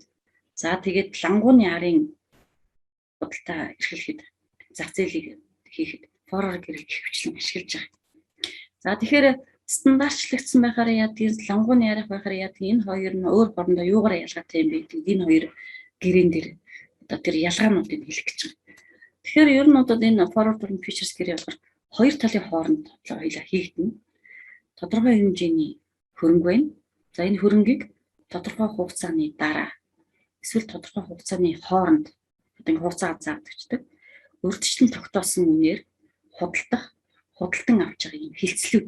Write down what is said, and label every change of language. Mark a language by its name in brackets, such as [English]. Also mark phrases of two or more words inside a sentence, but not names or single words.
[Mongolian] За тэгээд лангууны арын худалдаа эрхлэхэд зах зээлийг хийхэд forward гэрээг хөвчлэн ашиглаж байгаа. За тэгэхээр стандартчлагдсан байхаар яадгийг лангууны арих байхаар яадгийг энэ хоёр нь өөр хоорондоо юугаар ялгаатай юм бэ гэдэг энэ хоёр гэрээн дээр одоо тэр ялгаануудыг хэлэх гэж байна. Тэгэхээр ер нь одоо энэ [English] forward and futures [Mongolian] гэрээ болохоор хоёр талын хооронд хоёулаа хийгдэнэ. Тодорхой хэмжээний хөрөнгө байна. За энэ хөрөнгийг тодорхой хугацааны дараа эсвэл тодорхой хугацааны хооронд одоо энэ хугацаа заагдчихдаг. Урьдчилан тогтоосон үнээр худалдах, худалдан авч байгаа юм хилцлүүд.